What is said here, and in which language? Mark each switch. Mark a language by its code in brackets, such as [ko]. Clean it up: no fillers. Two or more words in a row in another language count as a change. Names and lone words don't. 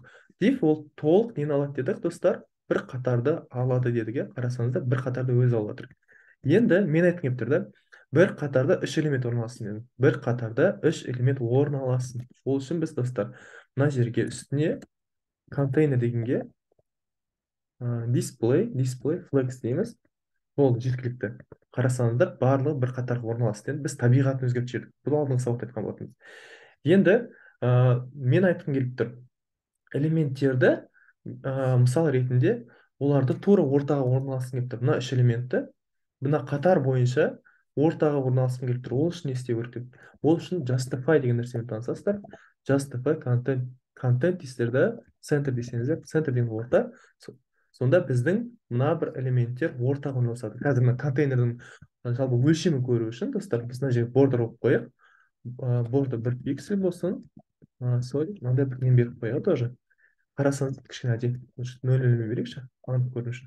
[kk] Диф ол толық нені алады дедік, достар, бір қатарды алады дедік, қарасаңыздар, бір қатарды өзі алып жатыр. Енді мен айтқым келіп тұр, бір қатарда үш элемент орналассын дедім. Бір қатарда үш элемент орналассын. Ол үшін біз, достар, мына жерге үстіне контейнер дегенге [en] display flex [kk] дейміз. Болды, жеткілікті. Қарасаңыздар, барлығы бір қатарға орналасты. Біз табиғатын өзгертіп жібердік. Бұл алдыңғы сабақта айтқан болатынбыз. Енді мен айтқым келіп тұр, элементтерді мысал ретінде оларды тура ортаға орналасқым келіп тұр. Мына үш элементті мына қатар бойынша ортаға орналасқым келіп тұр. Ол үшін не істеу керек? Ол үшін justify деген нәрсемен танысасыздар. [en] Justify content [kk] дейсіздер, center десеңіздер, center деген орта. Сонда біздің мына бір элементтер ортаға орналасады. Қазір мына контейнердің жалпы өлшемін көру үшін, достар, біз мына жерге бордер болып қояйық. Бордер 1 пиксель болсын. Мынандай бір нен беріп қояйық тоже. Қарасаңыз, кішкене әдемі нөл берейікші, анық көріну үшін.